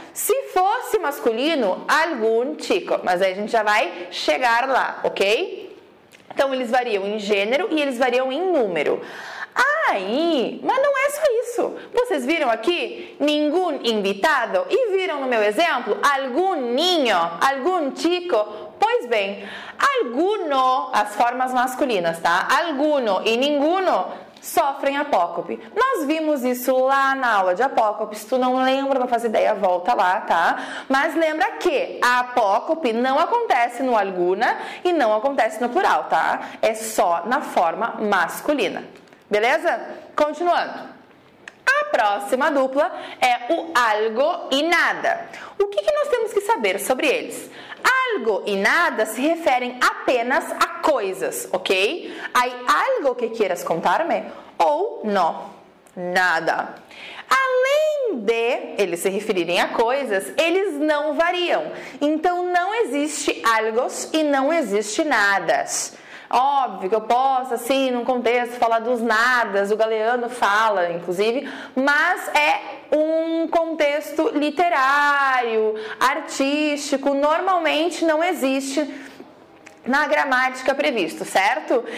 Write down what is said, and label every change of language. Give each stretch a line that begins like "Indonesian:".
Portuguese: Se fosse masculino,
Spanish: algún chico.
Portuguese: Mas aí a gente já vai chegar lá, ok? Então, eles variam em gênero e eles variam em número. Aí, mas não é só isso. Vocês viram aqui,
Spanish: ningún invitado?
Portuguese: E viram no meu exemplo, algum niño, algum chico? Pois bem, alguno, as formas masculinas, tá? Alguno e ninguno sofrem apócope. Nós vimos isso lá na aula de apócope. Se tu não lembra, não faz ideia, volta lá, tá? Mas lembra que a apócope não acontece no alguna e não acontece no plural, tá? É só na forma masculina. Beleza? Continuando. A próxima dupla é o algo e nada. O que nós temos que saber sobre eles? Algo e nada se referem apenas a coisas, ok?
Spanish: Hay algo que quieras contarme?
Portuguese: Ou não, nada. Além de eles se referirem a coisas, eles não variam. Então, não existe algos e não existe nadas. Óbvio que eu posso, assim, num contexto, falar dos nadas, o Galeano fala, inclusive, mas é um contexto literário, artístico, normalmente não existe na gramática previsto, certo?